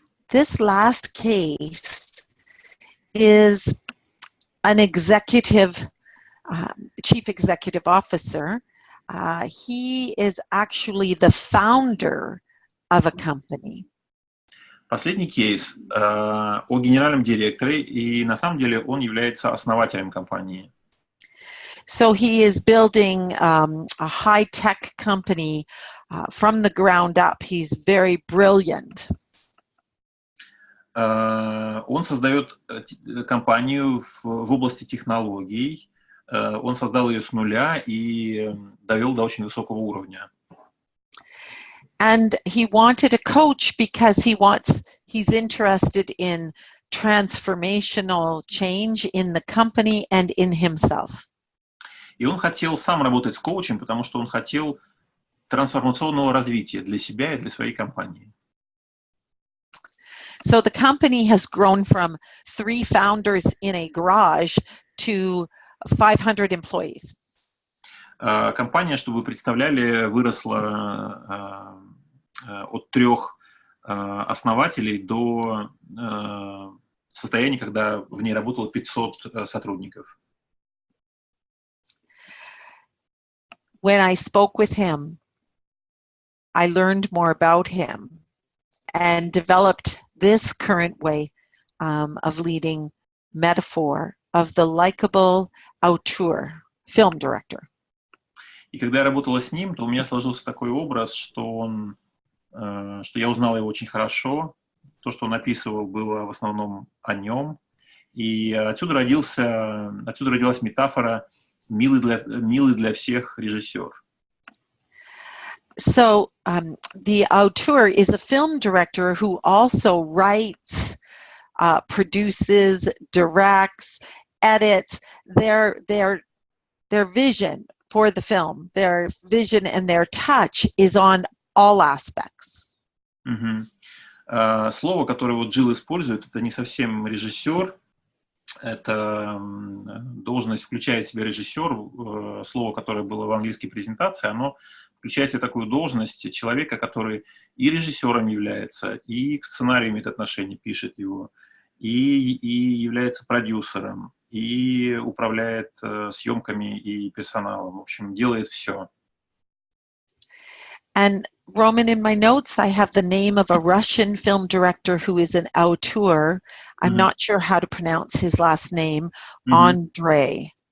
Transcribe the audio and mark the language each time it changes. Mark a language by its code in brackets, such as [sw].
[en] This last case is an executive, chief executive officer. He is actually the founder of a company. [ru] Последний кейс о генеральном директоре, и на самом деле он является основателем компании. [en] So he is building a high-tech company from the ground up. He's very brilliant. [ru] Он создает компанию в области технологий. Он создал ее с нуля и довел до очень высокого уровня. [en] And he wanted a coach because he's interested in transformational change in the company and in himself. [ru] И он хотел сам работать с коучем, потому что он хотел трансформационного развития для себя и для своей компании. [en] So the company has grown from 3 founders in a garage to 500 employees. [ru] Компания, чтобы вы представляли, выросла от 3 основателей до состояния, когда в ней работало 500 сотрудников. [en] When I spoke with him, I learned more about him and developed this current way of leading metaphor of the likable auteur, film director. [ru] И когда я работала с ним, то у меня сложился такой образ, что я узнал его очень хорошо. То, что он описывал, было в основном о нем. И отсюда родилась метафора «милый для всех режиссер». [en] So the auteur is a film director who also writes, produces, directs, edits their vision for the film. Their vision and their touch is on all aspects. [ru] Слово, которое вот Джилл использует, это не совсем режиссер. Эта должность включает в себя режиссер. Слово, которое было в английской презентации, оно включает в себя такую должность человека, который и режиссером является, и к сценарию имеет отношение, пишет его, и является продюсером, и управляет съемками и персоналом. В общем, делает все. [en] And Roman, in my notes, I have the name of a Russian film director who is an auteur. I'm not sure how to pronounce his last name, Andrei.